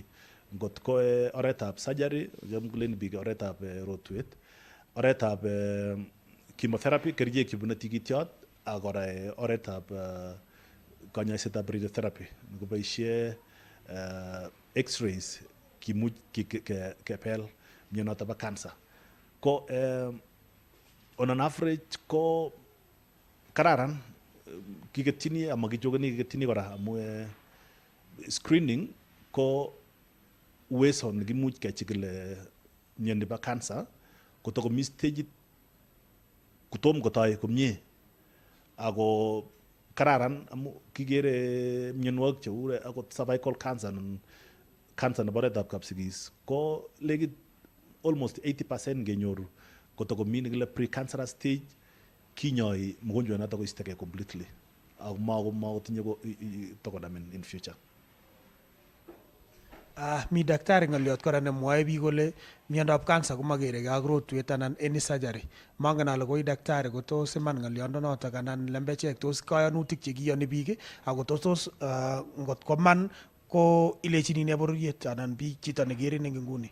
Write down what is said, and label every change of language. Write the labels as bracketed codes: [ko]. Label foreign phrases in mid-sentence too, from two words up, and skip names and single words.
[kln] Ngot ko oretab surgery, jam kulen biik oretab rotwet, oretab chemotherapy, kerichek chebune tikityot, ak kora oretab kanyoisetab radiotherapy koboisie x-rays kimuch kepel mionotok bo cancer. Ko [en] on an average [kln] ko kararan kiketyini ama kichokeni kiketyini kora amu screening ko uwezo nekimuch kechikil mioni bo cancer kotokomi stagit kotom kotoi komie ako kararan amu kikere mionwogik cheu akot [en] cervical cancer [kln] anan cancer nebo oretab kapsigis ko legit almost 80% kenyoru kotokomi nekile [en] precancerous stage [kln] kinyoi mgonjwa noto koistogei completely ako makotinye tokonamin [en] in future. [kln] Mi daktari ng'oliot kora nemwoe biik kole miondab cancer komakeregei ak rotwet anan [en] any surgery. [kln] Mangen ale koi daktari ko tos iman ng'oliondonotok anan lembechek tos kayanutik chekiyoni biik ako tos ngot koman ko ilechini ne bororiet anan biik chito nekerin eng nguni.